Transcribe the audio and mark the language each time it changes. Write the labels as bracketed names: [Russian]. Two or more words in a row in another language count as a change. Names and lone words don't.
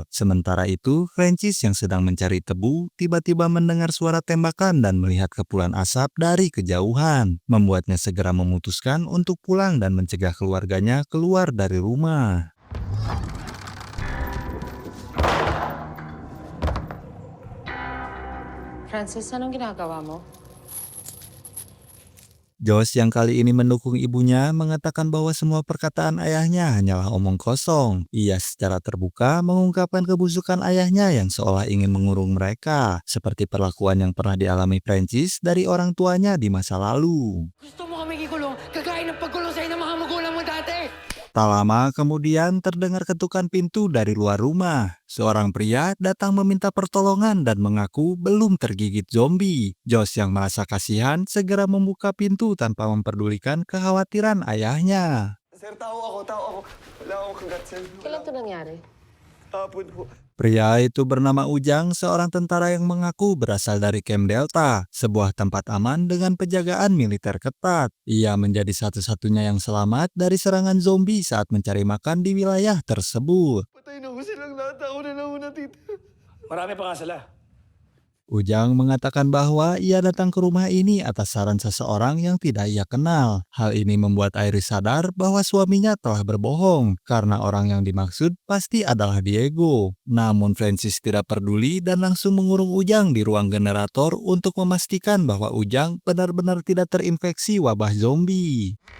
[Indonesian] Sementara itu, Francis yang sedang mencari tebu tiba-tiba mendengar suara tembakan dan melihat kepulan asap dari kejauhan, membuatnya segera memutuskan untuk pulang dan mencegah keluarganya keluar dari rumah. [Filipino] Francis, anong ginagawa mo? [Indonesian] Josh yang kali ini mendukung ibunya mengatakan bahwa semua perkataan ayahnya hanyalah omong kosong. Ia secara terbuka mengungkapkan kebusukan ayahnya yang seolah ingin mengurung mereka, seperti perlakuan yang pernah dialami Francis dari orang tuanya di masa lalu. [Filipino] Gusto mo kami ikulong? Kagaya ng pagkulong sa'yo ng mga magulang mo dati! [Indonesian] Tak lama kemudian terdengar ketukan pintu dari luar rumah. Seorang pria datang meminta pertolongan dan mengaku belum tergigit zombie. Josh yang merasa kasihan segera membuka pintu tanpa memperdulikan kekhawatiran ayahnya. [Filipino] Sir, tao ako. Wala akong kagat, sir. Kailan to nangyari? Hapon po. [Indonesian] Pria itu bernama Ujang, seorang tentara yang mengaku berasal dari Camp Delta, sebuah tempat aman dengan penjagaan militer ketat. Ia menjadi satu-satunya yang selamat dari serangan zombie saat mencari makan di wilayah tersebut. [Filipino] Patay na ko silang lahat. Ako na lang ako natitira. Marami pa nga sila. [Indonesian] Ujang mengatakan bahwa ia datang ke rumah ini atas saran seseorang yang tidak ia kenal. Hal ini membuat Iris sadar bahwa suaminya telah berbohong karena orang yang dimaksud pasti adalah Diego. Namun Francis tidak peduli dan langsung mengurung Ujang di ruang generator untuk memastikan bahwa Ujang benar-benar tidak terinfeksi wabah zombie.